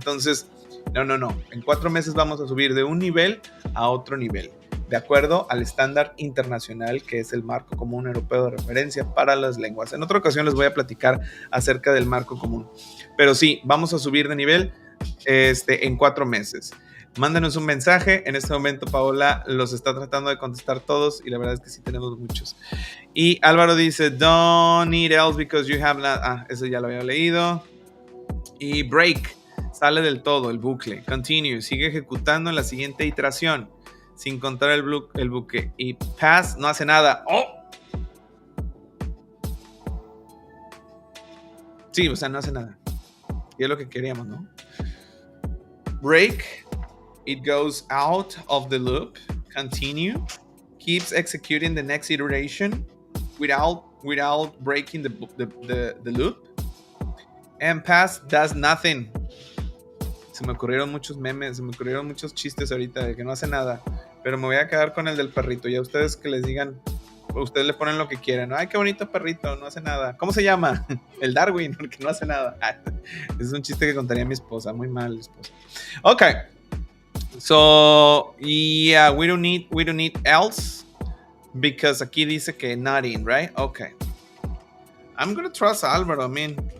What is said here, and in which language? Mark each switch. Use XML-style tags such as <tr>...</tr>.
<es>Entonces, no. En 4 meses vamos a subir de un nivel a otro nivel, de acuerdo al estándar internacional que es el marco común europeo de referencia para las lenguas. En otra ocasión les voy a platicar acerca del marco común. Pero sí, vamos a subir de nivel en 4 meses. Mándenos un mensaje. En este momento Paola los está tratando de contestar todos y la verdad es que sí tenemos muchos. Y Álvaro dice,</es> <en>don't need else because you have not...</en> <es>eso ya lo había leído. Y break, sale del todo el bucle. Continue, sigue ejecutando en la siguiente iteración sin contar el bucle. Y pass no hace nada. ¡Oh! Sí, o sea, no hace nada. Y es lo que queríamos, ¿no?</es> <en>Break, it goes out of the loop. Continue, keeps executing the next iteration without breaking the loop. And pass does nothing.</en> <es>Se me ocurrieron muchos memes, se me ocurrieron muchos chistes ahorita de que no hace nada. Pero me voy a quedar con el del perrito. Y a ustedes que les digan, ustedes le ponen lo que quieran. Ay, qué bonito perrito, no hace nada. ¿Cómo se llama? El Darwin, porque no hace nada. Es un chiste que contaría mi esposa. Muy mal, esposa. Ok.</es> <en>So, yeah, we don't need else. Because</en> <es>aquí dice que</es> <en>not in, right? Okay. I'm gonna trust Álvaro, I mean.</en>